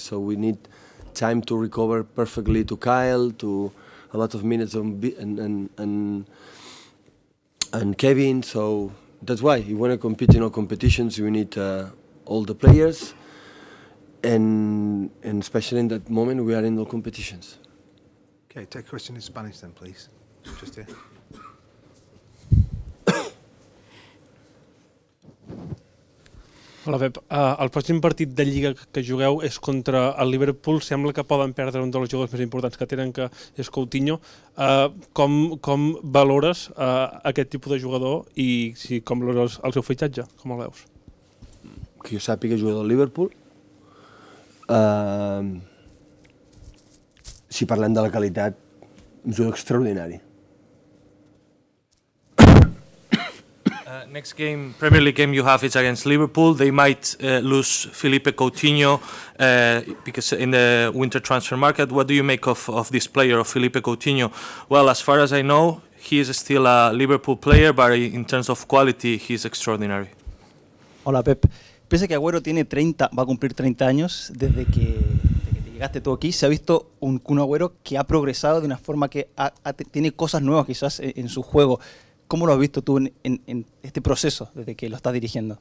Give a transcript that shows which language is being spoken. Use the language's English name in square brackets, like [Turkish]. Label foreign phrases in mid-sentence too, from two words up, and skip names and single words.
[English] So we need time to recover perfectly to Kyle, to a lot of minutes and Kevin. So that's why you want to compete in all competitions. You need all the players, and especially in that moment we are in all competitions. Okay, take a question in Spanish then, please. Just here. [Catalan] Hola, Pep. El pròxim partit de Lliga que jugueu és contra el Liverpool. Sembla que poden perdre un dels jugadors més importants que tenen, que és Coutinho. Com valores aquest tipus de jugador i com valores el seu fitxatge? Com el veus? Que jo sàpiga jugador del Liverpool. Si parlem de la qualitat, un jugador extraordinari. [English] Next game, Premier League game you have is against Liverpool. They might lose Felipe Coutinho because in the winter transfer market. What do you make of this player, of Felipe Coutinho? Well, as far as I know, he is still a Liverpool player, but in terms of quality, he's extraordinary. [Spanish] Hola, Pep. Pese que Agüero tiene 30, va a cumplir 30 años desde que te llegaste tú aquí, se ha visto un Kun Agüero que ha progresado de una forma que tiene cosas nuevas quizás en su juego. ¿Cómo lo has visto tú en este proceso desde que lo estás dirigiendo?